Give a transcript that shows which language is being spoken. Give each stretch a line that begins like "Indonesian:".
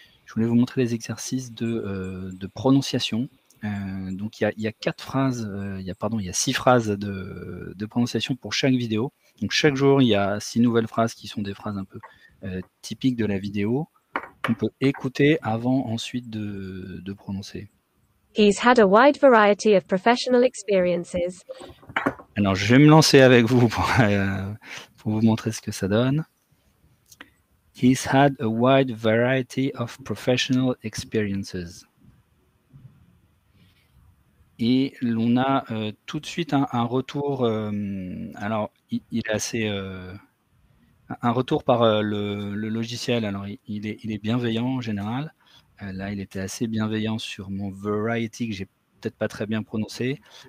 French: Je voulais vous montrer les exercices de prononciation. Donc il y a 4 phrases, il y a 6 phrases de prononciation pour chaque vidéo. Donc chaque jour, il y a 6 nouvelles phrases qui sont des phrases un peu typiques de la vidéo qu'on peut écouter avant ensuite de prononcer.
English: He's had a wide variety of professional experiences.
French: Alors, je vais me lancer avec vous pour vous montrer ce que ça donne.
English: He's had a wide variety of professional experiences.
French: Et on a tout de suite un retour. Alors, il est assez. Un retour par le logiciel. Alors, il est bienveillant en général. Là, il était assez bienveillant sur mon variety que j'ai peut-être pas très bien prononcé.